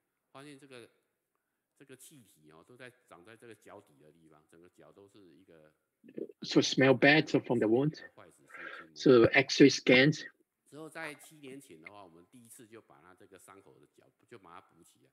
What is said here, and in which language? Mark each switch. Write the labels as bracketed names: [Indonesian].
[Chinese] 发现这个气体都在长在这个脚底的地方，整个脚都是一个。 [English] So smell bad from the wound. So X-ray scans. [Chinese] 之后在7年前的话，我们第一次就把它这个伤口的脚就把它补起来。